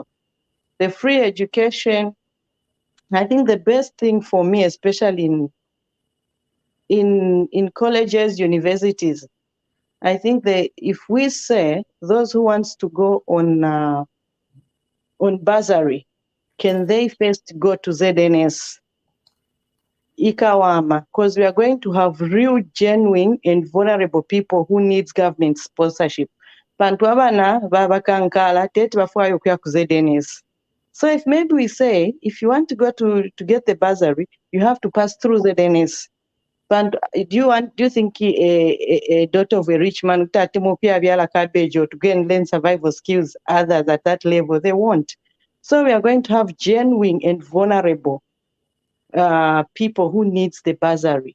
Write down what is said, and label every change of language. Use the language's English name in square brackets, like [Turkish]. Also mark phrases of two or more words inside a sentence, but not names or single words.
[English] The free education, I think the best thing for me, especially in colleges, universities, I think that if we say those who wants to go on bursary, can they first go to ZNS, Ikawama, because we are going to have real, genuine, and vulnerable people who needs government sponsorship. [Bemba] Bantu abana babakankala tete bafuayo kuya ku ZNS. [English] So if maybe we say, if you want to go to get the bursary, you have to pass through ZNS. But do you think a daughter of a rich man or to go and learn survival skills others at that level? They won't. So we are going to have genuine and vulnerable people who needs the bursary.